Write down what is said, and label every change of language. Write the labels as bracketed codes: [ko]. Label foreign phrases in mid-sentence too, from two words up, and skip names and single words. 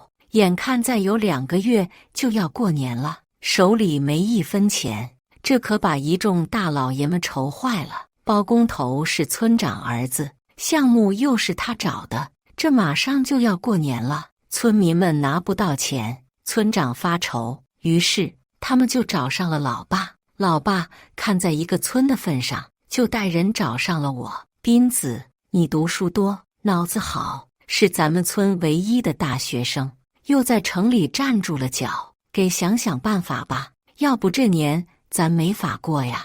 [zh] 眼看再有2個月就要過年了，手裡沒1分錢，這可把一眾大老爺們愁壞了。包工頭是村長兒子，項目又是他找的，這馬上就要過年了，村民們拿不到錢，村長發愁，於是他們就找上了老爸。老爸看在一個村的份上，就帶人找上了我。斌子，你讀書多，腦子好，是咱們村唯一的大學生，又在城裡站住了腳，給想想辦法吧，要不這年咱沒法過呀。